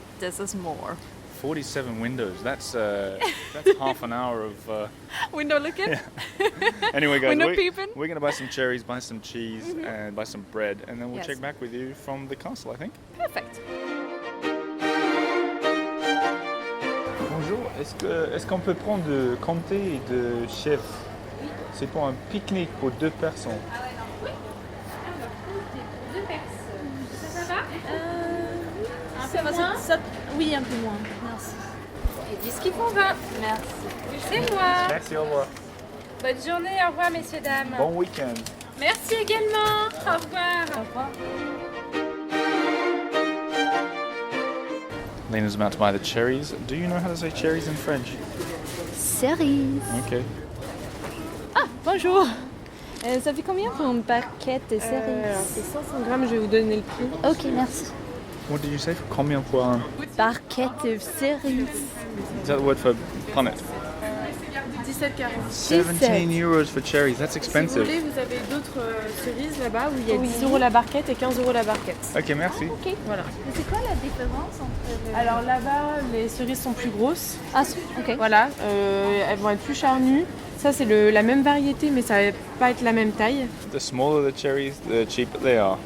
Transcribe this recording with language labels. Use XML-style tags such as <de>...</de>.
<en>This is more. 47 windows. That's half an hour of... Window looking? Yeah. Anyway, guys, Window peeping? we're going to buy some cherries, buy some cheese, and buy some bread. And then we'll Yes. check back with you from the castle, I think. Perfect.</en> <fr>Bonjour. Est-ce qu'on peut prendre de comté et de chèvre? C'est pour un pique-nique pour 2 personnes. Ça va, oui, un peu moins. Merci. Et dis ce qu'il qu'on va. Merci. C'est moi. Merci, au revoir. Bonne journée, au revoir, messieurs, dames. Bon week-end. Merci également. Au revoir. Au revoir.</fr> <en>Lena's about to buy the cherries. Do you know how to say cherries in French?</en> <fr>Cerise.</fr> <en>Okay.</en> <fr>Ah, bonjour. Ça fait combien pour une barquette de cerises? C'est 500 grammes, je vais vous donner le prix. Ok, merci.</fr> <en>What did you say?</en> <fr>Combien pour un? Barquette de cerises.</fr> <en>Is that the word for punnet?</en> <fr>17,40.</fr> <en>17 euros for cherries. That's</en> <fr>Si vous</fr> <en>expensive.</en> <fr>voulez, vous avez d'autres cerises là-bas où il y a 10 euros la barquette et 15 euros la barquette. Ok, merci. Ok. Voilà. Mais c'est quoi la différence entre... Alors là-bas, les cerises sont plus grosses. Ah, ok. Voilà, elles vont être plus charnues. Ça, c'est la même variété, mais ça va pas être la même taille.</fr> <en>The smaller the cherries, the cheaper they are.</en>